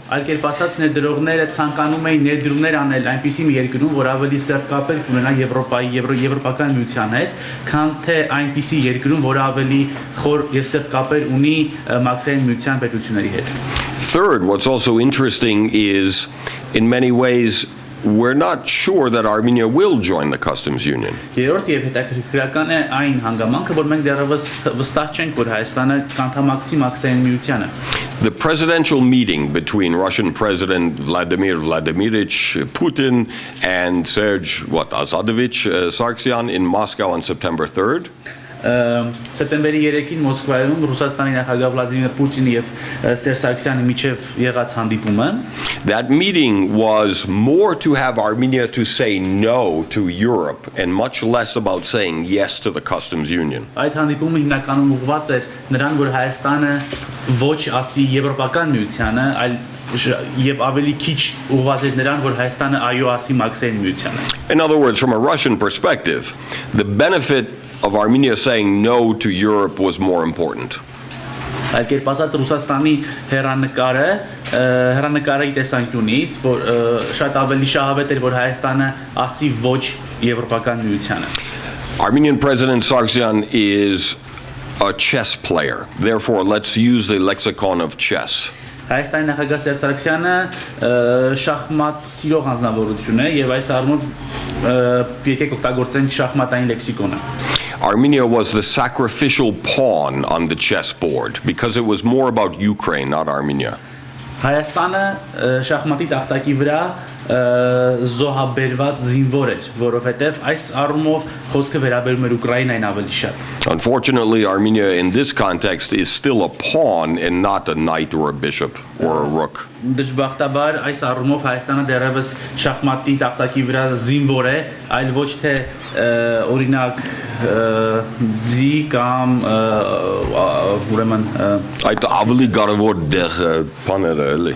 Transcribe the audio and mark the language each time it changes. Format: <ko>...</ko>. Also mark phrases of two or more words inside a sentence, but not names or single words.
<hy>Այլ կերպ ասած, ներդրողները ցանկանում էին ներդրումներ անել այնպիսի մի երկրում, որ ավելի սերտ կապեր ունենա Եվրոպայի եվրոպական միության հետ, քան թե այնպիսի երկրում, որ ավելի խոր եւ սերտ կապեր ունի մաքսային միության պետությունների հետ։</hy> <en>Third, what's also interesting is, in many ways, we're not sure that Armenia will join the customs union.</en> <hy>Երրորդ եւ հետաքրքրական է այն հանգամանքը, որ մենք դեռևս վստահ չենք, որ Հայաստանը կանդամակցի մաքսային միությանը։</hy> <en>The presidential meeting between Russian President Vladimir Vladimirovich Putin and Serge Asadovich Sargsyan in Moscow on September 3rd.</en> <hy>Սեպտեմբերի 3-ին Մոսկվայում Ռուսաստանի նախագահ Վլադիմիր Պուտինի եւ Սերժ Սարգսյանի միջև եղած հանդիպումը</hy> <en>That meeting was more to have Armenia to say no to Europe and much less about saying yes to the customs union.</en> <hy>Այդ հանդիպումը հիմնականում ուղղված էր նրան, որ Հայաստանը ոչ ասի եվրոպական միությանը, այլ եւ ավելի քիչ ուղղված էր նրան, որ Հայաստանը այո ասի մաքսային միությանը։</hy> <en>In other words, from a Russian perspective, the benefit of Armenia saying no to Europe was more important.</en> <hy>Այլ կերպ ասած, Ռուսաստանի հեռանկարի տեսանկյունից, որ շատ ավելի շահավետ էր, որ Հայաստանը ասի ոչ եվրոպական միությանը։</hy> <en>Armenian President Sargsyan is a chess player. Therefore, let's use the lexicon of chess.</en> <hy>Հայաստանի նախագահ Սերժ Սարգսյանը շախմատ սիրող անձնավորություն է եւ այս առումով եկեք օգտագործենք շախմատային լեքսիկոնը։</hy> <en>Armenia was the sacrificial pawn on the chessboard because it was more about Ukraine, not Armenia.</en> <hy>Հայաստանը շախմատի տախտակի վրա զոհաբերված զինվոր էր, որովհետև այս առումով խոսքը վերաբերում էր Ուկրաինային ավելի շատ։</hy> <en>Unfortunately, Armenia in this context is still a pawn and not a knight or a bishop or a rook.</en> <hy>Դժբախտաբար այս առումով Հայաստանը դեռևս շախմատի տախտակի վրա զինվոր է, այլ ոչ թե օրինակ ձի կամ ուրեմն Այդ ավելի կարևոր դեղ բաներ է, էլի։</hy>